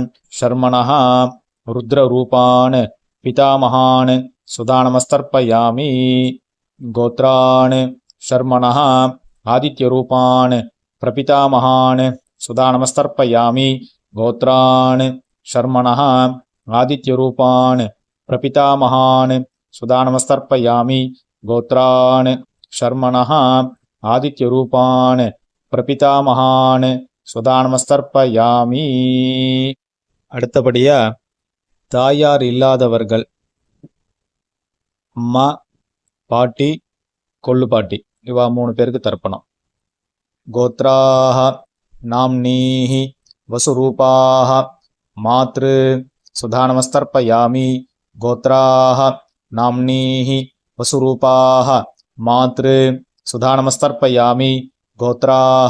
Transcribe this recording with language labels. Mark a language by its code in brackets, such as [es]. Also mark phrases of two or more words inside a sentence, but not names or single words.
[sa] शर्मणः रुद्ररूपान् पितामहान् सुदानमस्तर्पयामि गोत्रान् शर्मणः आदित्यरूपान् प्रपितामहान् सुदानमस्तर्पयामि गोत्रान् शर्मणः आदित्यरूपान् प्रपितामहान् सुदानमस्तर्पयामि गोत्रान् शर्मणः आदित्यरूपान् प्रपितामहान् सुदानमस्तर्पयामि. [ta] அடுத்தபடியா தாயார் இல்லாதவர்கள் அம்மா, பாட்டி, கொள்ளு பாட்டி இவா 3 பேருக்கு தர்ப்பணம். [sa] गोत्राः नाम्नीः वसुरूपाः मातृ स्वधानमस्तर्पयामि गोत्राः नाम्नीः वसुरूपाः मातृ स्वधानमस्तर्पयामि गोत्राः